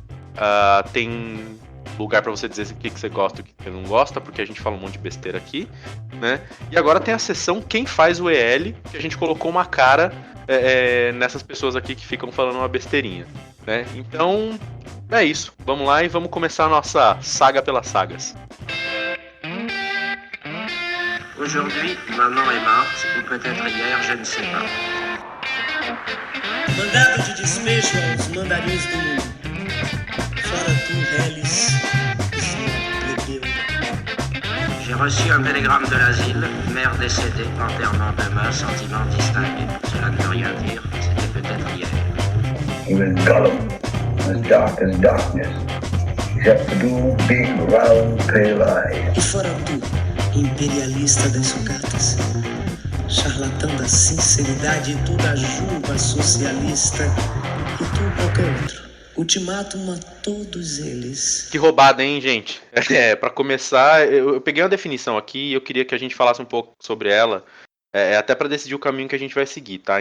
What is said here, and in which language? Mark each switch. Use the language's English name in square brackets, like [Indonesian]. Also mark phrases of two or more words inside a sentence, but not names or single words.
[Portuguese] Tem lugar para você dizer o que você gosta e o que você não gosta, porque a gente fala um monte de besteira aqui, né? E agora tem a seção Quem Faz o EL, que a gente colocou uma cara nessas pessoas aqui que ficam falando uma besteirinha, né? Então, é isso. Vamos lá e vamos começar a nossa saga pelas sagas. [French] Aujourd'hui, maman est morte, ou peut-être hier, je ne sais pas. [Portuguese] Mandado de despejo aos mandarins do mundo. Fora tu, Reles, plebeu. [French] J'ai reçu un télégramme de l'asile, mère décédée, enterrement demain, sentiment distingué. Cela ne veut rien dire, c'était peut-être hier. [English] He was Gollum, as dark as darkness, except for two big, round, pale eyes. [Portuguese] E fora tu, imperialista das sucatas. Charlatão da sinceridade, tu da juba socialista. E tu qualquer outro. Ultimátum a todos eles. Que roubada, hein, gente? Pra começar, eu peguei uma definição aqui e eu queria que a gente falasse um pouco sobre ela, até pra decidir o caminho que a gente vai seguir, tá?